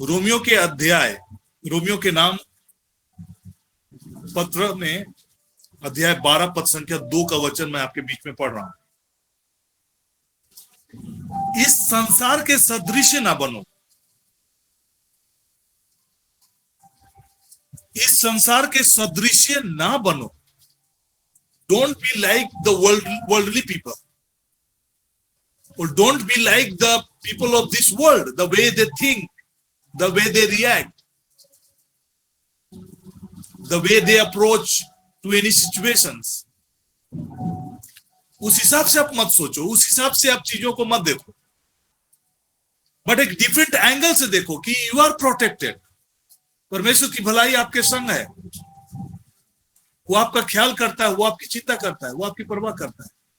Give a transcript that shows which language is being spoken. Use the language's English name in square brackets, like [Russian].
[Hindi] Romeo के नाम पत्र में अध्याय 12 पद संख्या 2 का वचन मैं आपके बीच में पढ़ रहा हूं। इस संसार के सदृश ना बनो, इस संसार के सदृश ना बनो। [English] Don't be like the worldly people, or don't be like the people of this world, the way they think, the way they react, the way they approach to any situations. [Hindi] उस हिसाब से आप मत सोचो, उस हिसाब से आप चीजों को मत देखो, बट एक डिफरेंट एंगल से देखो कि [English] You are protected. [Hindi] परमेश्वर की भलाई आपके संग है, वो आपका ख्याल करता है, वो आपकी चिंता करता है, वो आपकी परवाह करता है।